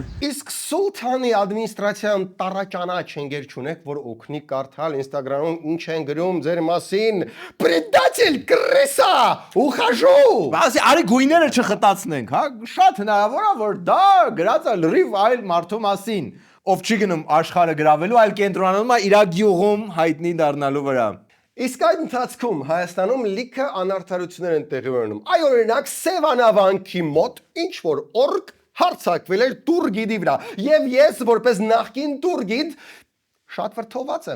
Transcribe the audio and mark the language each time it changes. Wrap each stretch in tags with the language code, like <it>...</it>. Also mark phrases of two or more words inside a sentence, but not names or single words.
<hy>Իսկ Սուլթանի ադմինիստրացիան տարաճանաչ ընկեր չունեք, որ օգնի կարդալ Instagram-ում ինչ են գրում ձեր մասին։</hy> <ru>Предатель, крыса, ухожу։</ru> <hy>Բացի արի գույները չխտացնենք, հա, շատ հնարավոր է որ դա գրած է լրիվ այլ մարդու մասին, ով չի գնում աշխարհը գրավելու, այլ կենտրոնանում է իր գյուղում հայտնի դառնալու վրա։ Իսկ այդ ընթացքում Հայաստանում լիքը անարդարություններ են տեղի ունենում։ Այ օրինակ Սևանավանքի մոտ ինչ որ օրգ հարցակվել էր տուրգիդի վրա։ Եվ ես որպես նախկին տուրգիդ շատ վրթոված եմ։</hy>